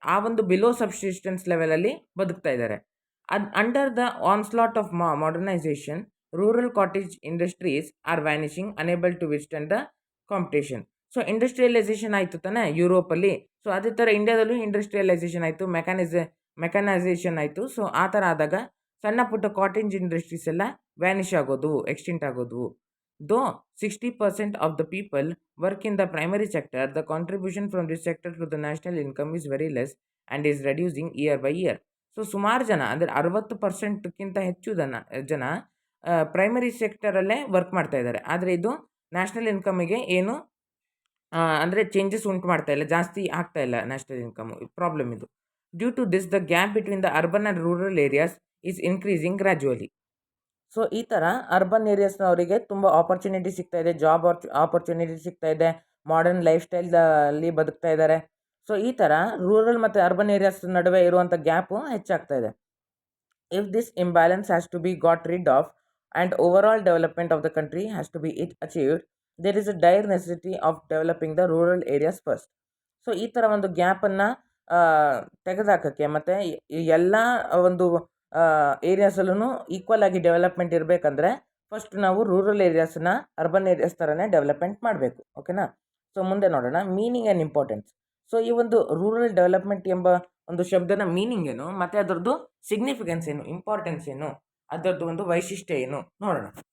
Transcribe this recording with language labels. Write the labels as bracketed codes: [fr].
[kn] ಆ ಒಂದು below subsistence ಲೆವೆಲಲ್ಲಿ ಬದುಕ್ತಾ ಇದ್ದಾರೆ. [en] Under the onslaught of modernisation rural cottage industries are vanishing unable to withstand the competition. [kn] So industrialisation ಆಯಿತು ತಾನೆ ಯುರೋಪಲ್ಲಿ. ಸೊ ಅದೇ ಥರ ಇಂಡಿಯಾದಲ್ಲೂ ಇಂಡಸ್ಟ್ರಿಯಲೈಸೇಷನ್ ಆಯಿತು, ಮೆಕ್ಯಾನೈಸೇಷನ್ ಆಯಿತು. ಸೊ ಆ ಥರ ಆದಾಗ ಸಣ್ಣ ಪುಟ್ಟ ಕಾಟೇಜ್ ಇಂಡಸ್ಟ್ರೀಸ್ ಎಲ್ಲ ವ್ಯಾನಿಷ್ ಆಗೋದು, ಎಕ್ಸ್ಟಿಂಟ್ ಆಗೋದು. [en] Though 60% of the people work in the primary sector, the contribution from this sector to the national income is very less and is reducing year by year. [kn] So ಸುಮಾರು ಜನ ಅಂದರೆ 60%ಕ್ಕಿಂತ ಹೆಚ್ಚು ಜನ primary ಸೆಕ್ಟರಲ್ಲೇ work ಮಾಡ್ತಾ ಇದ್ದಾರೆ. ಆದರೆ ಇದು ನ್ಯಾಷನಲ್ ಇನ್ಕಮಿಗೆ ಏನು ಅಂದರೆ ಚೇಂಜಸ್ ಉಂಟು ಮಾಡ್ತಾ ಇಲ್ಲ, ಜಾಸ್ತಿ ಆಗ್ತಾ ಇಲ್ಲ ನ್ಯಾಷನಲ್ ಇನ್ಕಮ್. ಪ್ರಾಬ್ಲಮ್ ಇದು. [en] Due to this the gap between the urban and rural areas is increasing gradually. [kn] So ಈ ಥರ ಅರ್ಬನ್ ಏರಿಯಾಸ್ನವರಿಗೆ ತುಂಬ ಆಪರ್ಚುನಿಟಿ ಸಿಗ್ತಾ ಇದೆ, ಜಾಬ್ ಆಪರ್ಚುನಿಟಿ ಸಿಗ್ತಾ ಇದೆ, ಮಾಡರ್ನ್ ಲೈಫ್ ಸ್ಟೈಲಲ್ಲಿ ಬದುಕ್ತಾ ಇದ್ದಾರೆ. ಸೊ ಈ ಥರ ರೂರಲ್ ಮತ್ತು ಅರ್ಬನ್ ಏರಿಯಾಸ್ ನಡುವೆ ಇರುವಂಥ ಗ್ಯಾಪು ಹೆಚ್ಚಾಗ್ತಾ ಇದೆ. [en] If this imbalance has to be got rid of and overall development of the country has to be achieved, there is a dire necessity of developing the rural areas first. [kn] So ಈ ಥರ ಒಂದು ಗ್ಯಾಪನ್ನು ತೆಗೆದುಹಾಕೋಕ್ಕೆ ಮತ್ತು ಎಲ್ಲ ಒಂದು ಏರಿಯಾಸಲ್ಲೂ equal ಆಗಿ development ಇರಬೇಕಂದ್ರೆ first ನಾವು rural ಏರಿಯಾಸನ್ನ urban areas ಥರನೇ development ಮಾಡಬೇಕು. ಓಕೆನಾ? ಸೊ ಮುಂದೆ ನೋಡೋಣ ಮೀನಿಂಗ್ ಆ್ಯಂಡ್ ಇಂಪಾರ್ಟೆನ್ಸ್. ಸೊ ಈ ಒಂದು ರೂರಲ್ ಡೆವಲಪ್ಮೆಂಟ್ ಎಂಬ ಒಂದು ಶಬ್ದದ ಮೀನಿಂಗ್ ಏನು ಮತ್ತು ಅದರದ್ದು ಸಿಗ್ನಿಫಿಕೆನ್ಸ್ ಏನು, ಇಂಪಾರ್ಟೆನ್ಸ್ ಏನು, ಅದರದ್ದು ಒಂದು ವೈಶಿಷ್ಟ್ಯ ಏನು ನೋಡೋಣ.